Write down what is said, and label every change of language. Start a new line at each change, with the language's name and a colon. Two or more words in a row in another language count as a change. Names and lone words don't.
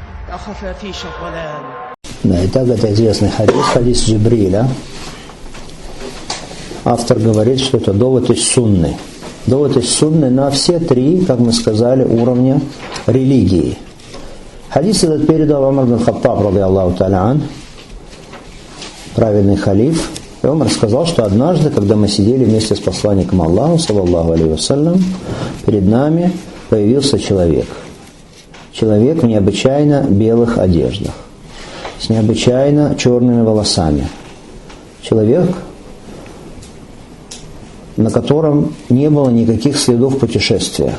Russian: Да, итак, это известный хадис Джибриля. Автор говорит, что это довод из сунны. Довод из сунны на все три, как мы сказали, уровня религии. Хадис этот передал Умар ибн Хаттаб,
Arabic: رضي الله تعالى عن,
Russian: праведный халиф. И Умар сказал, что однажды, когда мы сидели вместе с посланником Аллаха,
Arabic: صلى الله عليه وسلم,
Russian: перед нами появился человек. Человек в необычайно белых одеждах, с необычайно черными волосами. Человек, на котором не было никаких следов путешествия.